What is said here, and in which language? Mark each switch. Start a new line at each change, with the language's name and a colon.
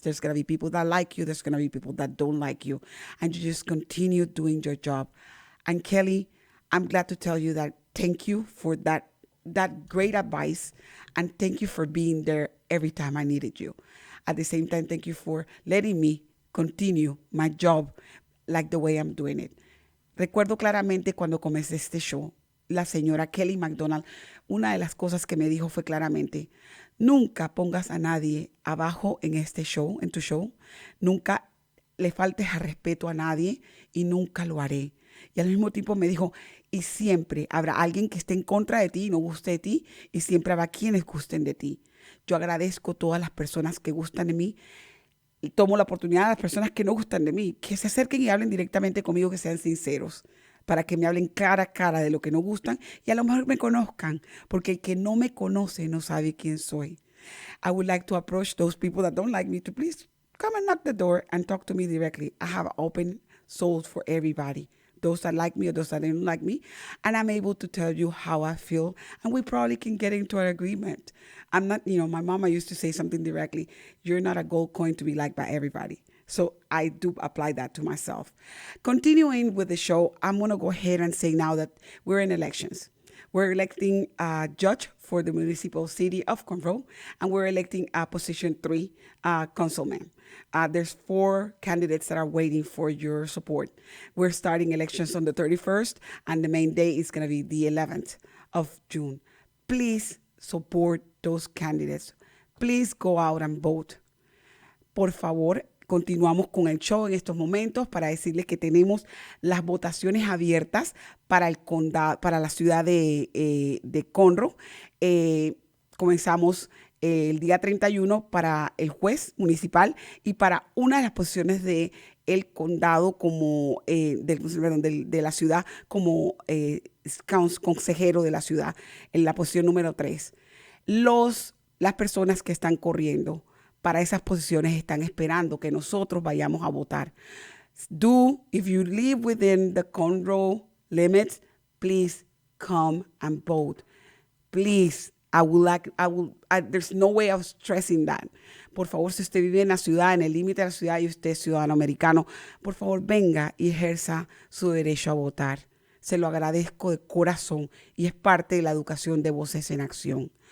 English: There's going to be people that like you. There's going to be people that don't like you. And you just continue doing your job. And Kelly, I'm glad to tell you that thank you for that great advice, and thank you for being there every time I needed you. At the same time, thank you for letting me continue my job like the way I'm doing it.
Spanish: Recuerdo claramente cuando comencé este show, la señora Kelly McDonald, una de las cosas que me dijo fue claramente, nunca pongas a nadie abajo en este show, en tu show, nunca le faltes al respeto a nadie y nunca lo haré. Y al mismo tiempo me dijo, y siempre habrá alguien que esté en contra de ti y no guste de ti, y siempre habrá quienes gusten de ti. Yo agradezco a todas las personas que gustan de mí y tomo la oportunidad a las personas que no gustan de mí, que se acerquen y hablen directamente conmigo, que sean sinceros, para que me hablen cara a cara de lo que no gustan y a lo mejor me conozcan, porque el que no me conoce no sabe quién soy.
English: I would like to approach those people that don't like me to please come and knock the door and talk to me directly. I have open souls for everybody. Those that like me or those that don't like me. And I'm able to tell you how I feel. And we probably can get into an agreement. I'm not, my mama used to say something directly. You're not a gold coin to be liked by everybody. So I do apply that to myself. Continuing with the show, I'm going to go ahead and say now that we're in elections. We're electing a judge for the municipal city of Conroe, and we're electing a position 3 councilman. There's 4 candidates that are waiting for your support. We're starting elections on the 31st, and the main day is going to be the 11th of June. Please support those candidates. Please go out and vote.
Spanish: Por favor, Continuamos con el show en estos momentos para decirles que tenemos las votaciones abiertas para el condado, para la ciudad de Conroe. Comenzamos el día 31 para el juez municipal y para una de las posiciones de el condado como de la ciudad como consejero de la ciudad en la posición número 3. Las personas que están corriendo para esas posiciones están esperando que nosotros vayamos a votar.
English: If you live within the Conroe limits, please come and vote. Please, there's no way of stressing that.
Spanish: Por favor, si usted vive en la ciudad, en el límite de la ciudad y usted es ciudadano americano, por favor venga y ejerza su derecho a votar. Se lo agradezco de corazón y es parte de la educación de Voces en Acción.